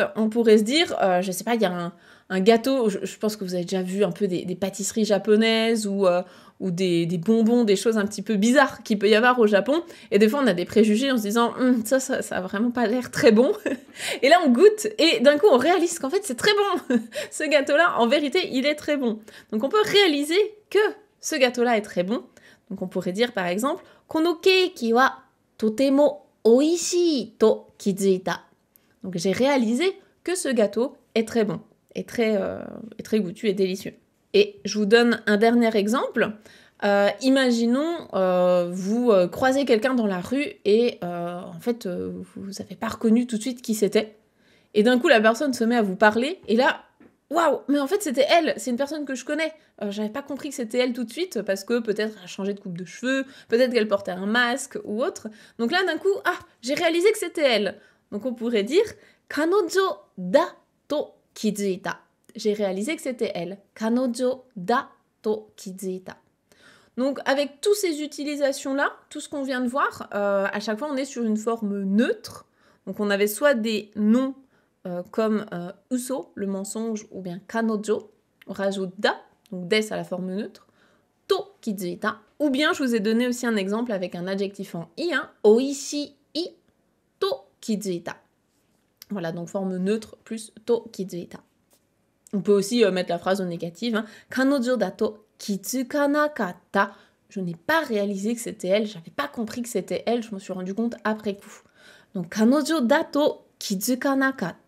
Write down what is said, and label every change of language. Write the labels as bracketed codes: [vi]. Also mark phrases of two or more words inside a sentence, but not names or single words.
[fr] On pourrait se dire, je sais pas, il y a un gâteau, je pense que vous avez déjà vu un peu des pâtisseries japonaises ou des bonbons, des choses un petit peu bizarres qu'il peut y avoir au Japon. Et des fois, on a des préjugés en se disant, ça a vraiment pas l'air très bon. Et là, on goûte et d'un coup, on réalise qu'en fait, c'est très bon. Ce gâteau-là, en vérité, il est très bon. Donc, on peut réaliser que ce gâteau-là est très bon. Donc, on pourrait dire, par exemple, [ja] この ケーキ は とても おいしい と 気づいた. [fr] Donc, j'ai réalisé que ce gâteau est très bon, est très goûtu et délicieux. Et je vous donne un dernier exemple. Imaginons, vous croisez quelqu'un dans la rue et en fait, vous n'avez pas reconnu tout de suite qui c'était. Et d'un coup, la personne se met à vous parler et là, waouh, mais en fait, c'était elle, c'est une personne que je connais. J'avais pas compris que c'était elle tout de suite parce que peut-être elle a changé de coupe de cheveux, peut-être qu'elle portait un masque ou autre. Donc là, d'un coup, j'ai réalisé que c'était elle. Donc on pourrait dire [ja] 彼女 だ と 気づいた. [fr] J'ai réalisé que c'était elle. [ja] 彼女 だ と 気づいた. [fr] Donc avec toutes ces utilisations-là, tout ce qu'on vient de voir, à chaque fois on est sur une forme neutre. Donc on avait soit des noms comme uso, le mensonge, ou bien kanojo, on rajoute da, donc des à la forme neutre, [ja] と 気づいた, [fr] ou bien je vous ai donné aussi un exemple avec un adjectif en i, [ja] おいしい と 気づいた. [fr] Voilà, donc forme neutre plus [ja] と 気づいた. [fr] On peut aussi mettre la phrase au négatif, [ja] 彼女 だと 気づかなかった. [fr] Je n'ai pas réalisé que c'était elle, j'avais pas compris que c'était elle, je me suis rendu compte après coup. [ja] Donc 彼女 だと 気づかなかった.